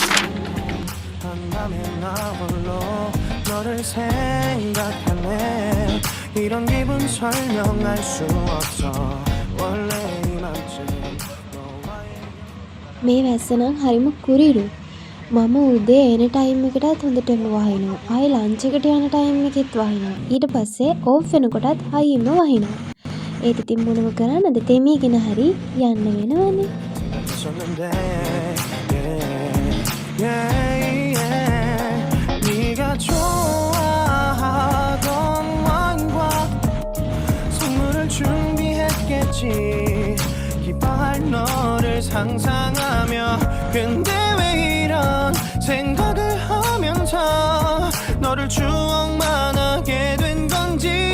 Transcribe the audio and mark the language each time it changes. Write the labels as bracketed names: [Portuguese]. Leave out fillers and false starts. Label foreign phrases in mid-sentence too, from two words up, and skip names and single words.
[Sinhala] මේ වැස්ස නම් හරිම කුරිරු. මම උදේ එන ටයිම් එකටත් හොඳටම වහිනවා. ආයෙ ලන්ච් එකට යන ටයිම් එකෙත් වහිනවා. ඊට පස්සේ ඕෆ් වෙනකොටත් හයියෙම වහිනවා. ඒත් ඉතින් මොනව කරන්නද? තෙමීගෙන හරි යන්න වෙනවනේ. [Korean] 기뻐할 너를 상상하며 근데 왜 이런 생각을 하면서 너를 추억만 하게 된 건지